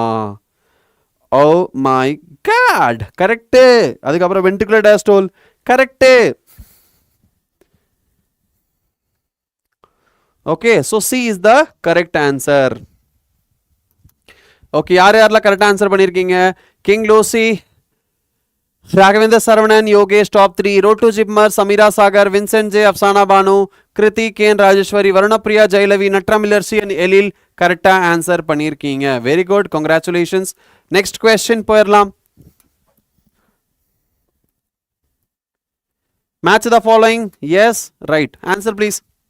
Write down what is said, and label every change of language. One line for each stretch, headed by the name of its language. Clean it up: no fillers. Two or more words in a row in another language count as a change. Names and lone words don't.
English: Oh my God, correct. அதுக்கப்புறம் ventricular diastole correct. Okay, so C is the correct answer.
Tamil: ஓகே, யாரெல்லாம் கரெக்டாக ஆன்சர் பண்ணியிருக்கீங்க?
English: கிங் லூசி, Raghavendra Saravanan, Yogesh top 3, Rotu Jipmar, Samira Sagar, Vincent J, Afsana Banu, Kriti, Ken Rajeshwari, Varuna Priya, Jailavi, Natra Miller C and Elil correct answer பண்ணிருக்கீங்க. Very good, congratulations. Next question போயிடலாம். Match the following. Yes, right. Answer please.